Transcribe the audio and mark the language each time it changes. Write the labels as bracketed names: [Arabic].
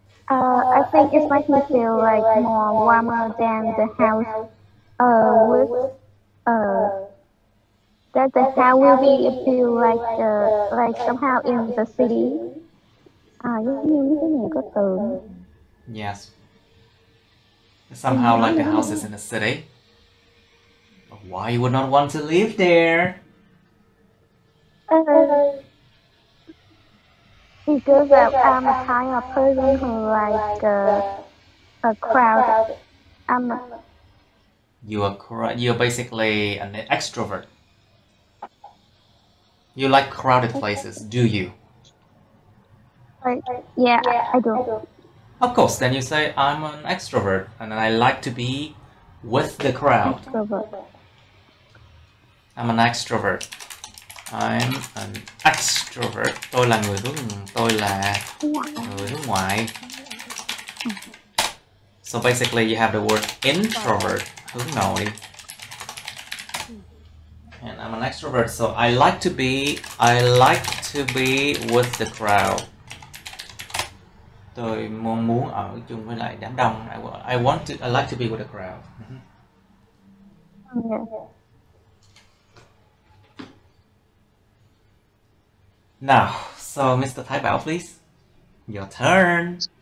[English] I think it makes me feel like more warmer than the house with that the house will be feel like somehow in the city. [Vietnamese] Giống như cái nhà có tường. [English] Yes. Somehow like the house is in the city. But why you would not want to live there? Because I'm a kind of person who like a crowd. You're basically an extrovert. You like crowded places, do you? Yeah, I do. Of course, then you say, I'm an extrovert and I like to be with the crowd. I'm an extrovert. I'm an extrovert. [Vietnamese] Tôi là người hướng ngoại. [English] So basically you have the word introvert, hướng nội. And I'm an extrovert, so I like to be with the crowd. [Vietnamese] Tôi muốn ở chung với lại đám đông. [English] I like to be with the crowd. Now, so Mr. Thái Bảo, please. Your turn.